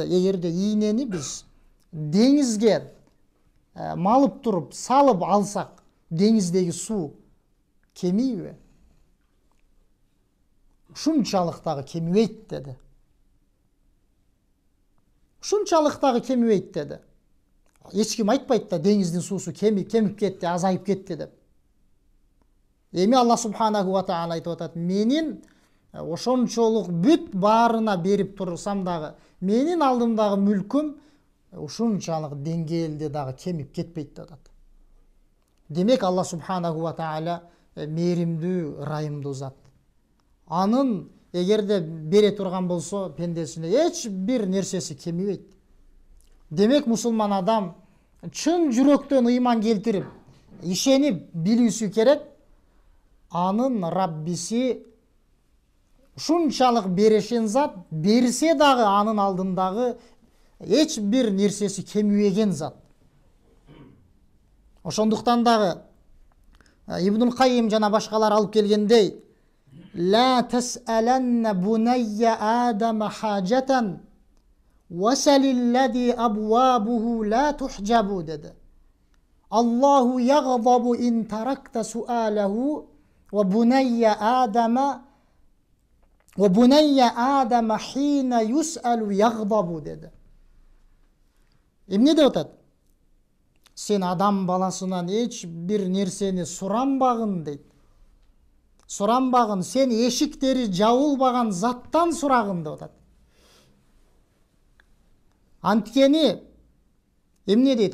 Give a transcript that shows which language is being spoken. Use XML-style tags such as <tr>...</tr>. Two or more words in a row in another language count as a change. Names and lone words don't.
<ky>Эгерде ийнени биз деңизге малып туруп салып алсак, деңиздеги суу кемийби? Ушунчалык дагы кемибейт деди. Ушунчалык дагы кемибейт деди. Эч ким айтпайт да деңиздин суусу кемип кетти, азайып кетти деп. Эми Аллах</ky> <ar>سبحانه وتعالى</ar> <ky>айтып атат: менин ошончолук бүт баарына берип турсам дагы, менин алдымдагы мүлкүм ушунчалык деңгээлде дагы кемип кетпейт деп атат. Демек Аллах</ky> <ar>سبحانه وتعالى</ar> <ky>мээримдүү, ырайымдуу зат. Анын эгерде бере турган болсо пендесине эч бир нерсеси кемибейт. Демек мусулман адам чын жүрөктөн ыйман келтирип, ишенип билүүсү керек. Анын Раббиси ушунчалык берешен зат, берсе дагы анын алдындагы эч бир нерсеси кемибеген зат. Ошондуктан дагы Ибнул Каййим жана башкалар алып келгендей:</ky> <ar>لا تسألن بني آدم حاجة وسل الذي أبوابه لا تحجب dedi. الله يغضب إن تركت سؤاله وبني آدم حين يسأل يغضب dedi.</ar> <ky>Эмне деп атат? Сен адам баласынан эч бир нерсени суранбагын дейт. Суранбагын, сен эшиктери жабылбаган заттан сурагын деп атат. Анткени эмне дейт?</ky>